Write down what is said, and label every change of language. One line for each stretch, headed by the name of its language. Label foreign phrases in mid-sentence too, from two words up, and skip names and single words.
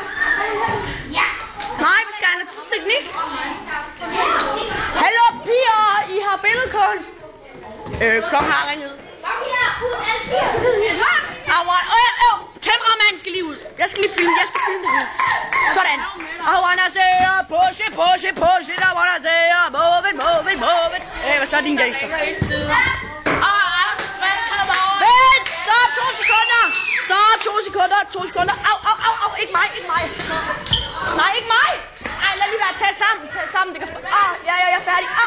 Danish: Nej, vi skal have teknik. Hallo piger, I har billedkunst. Klokken har ringet. Kameramanden skal lige ud. Jeg skal lige filme, det. Sådan.
English: I wanna say push it, I wanna say move it.
Danish: Hvad så er din gangster? Vent, stop 2 sekunder. Au, ikke mig. Nej, ikke mig. Ej, lad lige være, tag sammen. Det kan... ja, jeg er færdig.